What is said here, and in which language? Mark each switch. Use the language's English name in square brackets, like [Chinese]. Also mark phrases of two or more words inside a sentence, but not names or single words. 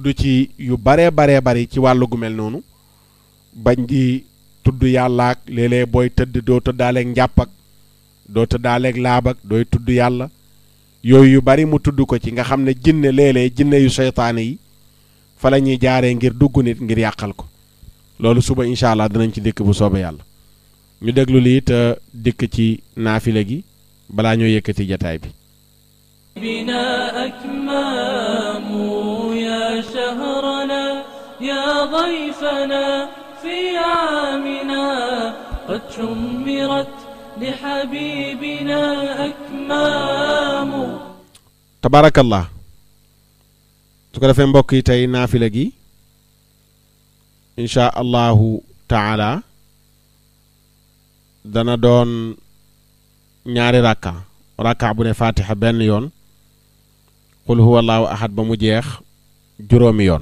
[Wolof] ci yu baree bari ci wàllu gu mel noonu bañ di tudd yàlla ak léeg-léeg booy tëdd doo tëddaaleeg njàpp ak doo tëddaaleeg laab ak dooy tudd yàlla yooyu yu bari mu tudd ko ci nga xam ne jinne léeg-léeg jinne yu seytaane yi fa la ñuy jaaree ngir dugg nit ngir yàqal ko loolu suba [Arabic] إن شاء الله [Wolof] dinañ ci dikk bu soobee yàlla ñu déglu lii te dikk ci naafile gi balaa ñoo yëkkati jataay bi [Arabic] بنا أكمام يا شهرنا يا ضيفنا في عامنا قد شمرت لحبيبنا أكمام. tabarakallah. [Wolof] su ko defee mbokk yi tey naafila gi [Arabic] إن شاء الله تعالى [Wolof] dana doon ñaari rakka bu ne fatiha benn yoon [Arabic] قل هو الله أحد [Wolof] ba mu jeex juróomi yoon.